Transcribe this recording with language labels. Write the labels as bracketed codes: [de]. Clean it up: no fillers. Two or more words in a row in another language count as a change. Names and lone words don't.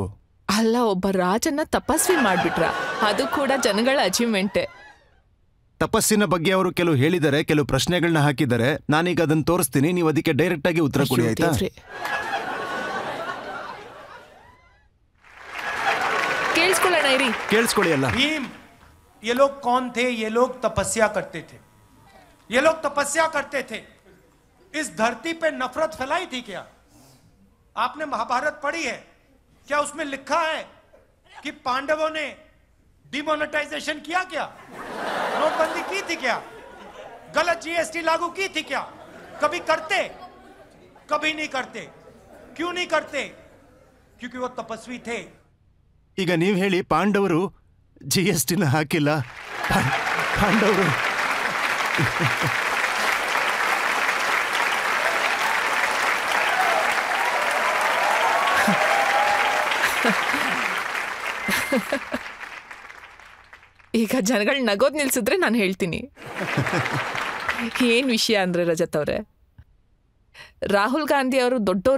[kn] ಅಲ್ಲ, ಒಬ್ಬ ರಾಜನ್ನ ತಪಸ್ವಿ ಮಾಡ್ಬಿಟ್ರ, ಅದು ಕೂಡ ಜನಗಳ ಅಚೀವ್ಮೆಂಟೇ. ತಪಸ್ಸಿನ ಬಗ್ಗೆ ಅವರು ಕೆಲವು ಹೇಳಿದ್ದಾರೆ, ಕೆಲವು ಪ್ರಶ್ನೆಗಳನ್ನ ಹಾಕಿದ್ದಾರೆ. ನಾನೀಗ ಅದನ್ನ ತೋರಿಸ್ತೀನಿ, ನೀವು ಅದಕ್ಕೆ ಡೈರೆಕ್ಟ್ ಆಗಿ ಉತ್ತರ ಕೊಡಿ, ಆಯ್ತಾ? ಕೇಳಿಸ್ಕೊಳ್ಳೋಣ ಇರಿ. ಕೇಳಿಸ್ಕೊಳ್ಳಿ ಅಲ್ಲ. [hi] भीम, ये लोग कौन थे? ये लोग तपस्या करते थे. ये लोग तपस्या करते थे. इस धरती पे नफरत फैलाई थी क्या? आपने महाभारत पढ़ी है क्या? उसमें लिखा है कि पांडवों ने डिमोनेटाइजेशन किया क्या? नोटबंदी की थी क्या? गलत GST लागू की थी क्या? कभी करते? कभी नहीं करते. क्यों नहीं करते? क्योंकि वो तपस्वी थे. [kn] ಈಗ ನೀವು ಹೇಳಿ, ಪಾಂಡವರು GSTನ ಹಾಕಿಲ್ಲ. ಪಾಂಡವರು ಈಗ ಜನಗಳು ನಗೋದ್ ನಿಲ್ಸಿದ್ರೆ ನಾನು ಹೇಳ್ತೀನಿ ಏನ್ ವಿಷಯ ಅಂದ್ರೆ, ರಜತ್ ಅವ್ರೆ, ರಾಹುಲ್ ಗಾಂಧಿ ಅವರು ದೊಡ್ಡವರು.